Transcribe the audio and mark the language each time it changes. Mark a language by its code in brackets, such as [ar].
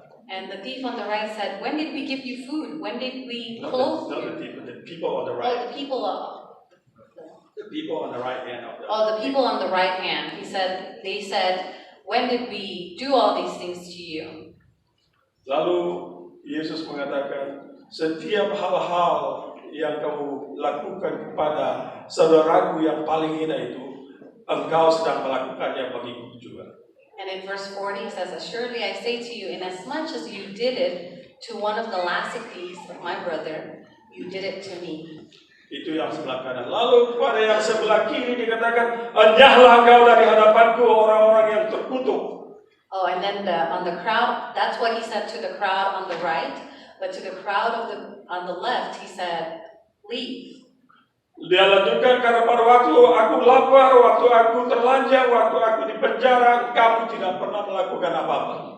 [en] And the thief on the right said, when did we give you food? When did we clothe you? Not the thief, but the people on the right. Oh, the people on the right hand of the. the people on the right hand. They said, when did we do all these things to you? [id] Lalu Yesus mengatakan, setiap hal-hal yang kamu lakukan kepada saudaraku yang paling hina itu, engkau sedang melakukannya bagiku juga. [en] And in verse 40 it says, assuredly I say to you, inasmuch as you did it to one of the last of these of my brother, you did it to me. [id] Itu yang sebelah kanan. Lalu kepada yang sebelah kiri dikatakan, enyahlah engkau dari hadapanku orang-orang yang terkutuk. [en] Oh, and then on the crowd, that's what he said to the crowd on the right. But to the crowd on the left, he said, leave. [id] Dia lanjutkan, karena pada waktu aku lapar, waktu aku terlanjang, waktu aku di penjara, kamu tidak pernah melakukan apa-apa.